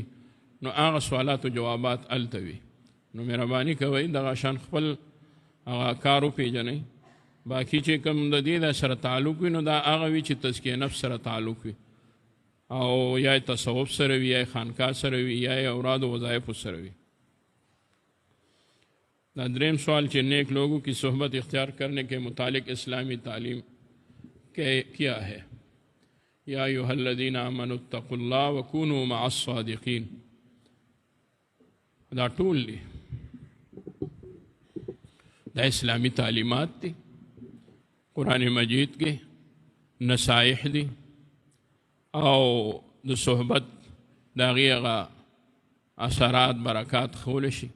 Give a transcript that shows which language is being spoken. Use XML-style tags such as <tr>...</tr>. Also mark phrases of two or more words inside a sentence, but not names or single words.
<ps>نو هغه سوالات و جوابات هلته وي. نو مهرباني کوئ دغه شان خپل هغه کار وپېژنئ. باقي چې کوم د دې سره تعلق وي نو دا هغه وي چې تزکیه نفس سره تعلق وي او یا تصوف سره وي، یا خانقاه سره وي، یا اوراد و وظائفو سره وي. دا دریم سوال چې</ps> <ur>نیک لوگوں کی صحبت اختیار کرنے کے متعلق اسلامی تعلیم کیا ہے؟</ur> <ar>یا ایھا الذین آمنوا اتقوا اللہ وکونوا مع الصادقین.</ar> <ps>دا ټول دي، دا اسلامی تعلیمات دي، قرآن مجید کې نصائح دي او د صحبت د هغې هغه اثرات برکات ښولی شي.</ps>